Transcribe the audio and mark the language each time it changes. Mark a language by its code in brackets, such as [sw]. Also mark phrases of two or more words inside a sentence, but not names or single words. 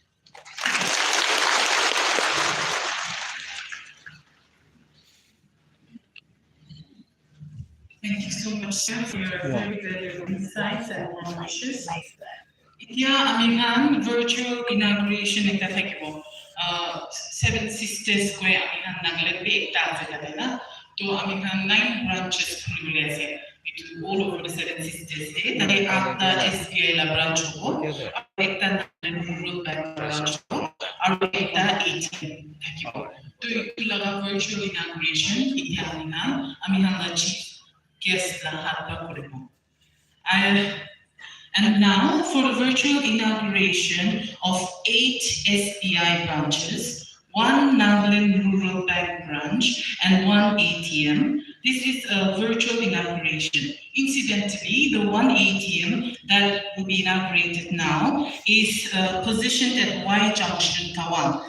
[en] Thank you so much, sir, for your very valuable insights and warm wishes. [nag] Yeah, [en] virtual inauguration [nag] ekta thakibo. Seven Sisters ko Nagaland be ekta ase tadena. To 9 branches khulibole ase. [en] It all over the Seven Sisters day. [nag] Tade 8 SBI la branch hobo. Ekta Nagaland rural bank branch hobo. Aru ekta ATM thakibo. To itu laga [en] virtual inauguration [nag] la [en] chief guest [nag] la hatpa koribo. [en] And now for the virtual inauguration of 8 SBI branches, 1 Nagaland Rural Bank branch, and 1 ATM. This is a virtual inauguration. Incidentally, the 1 ATM that will be inaugurated now is positioned at Y Junction, Tawang.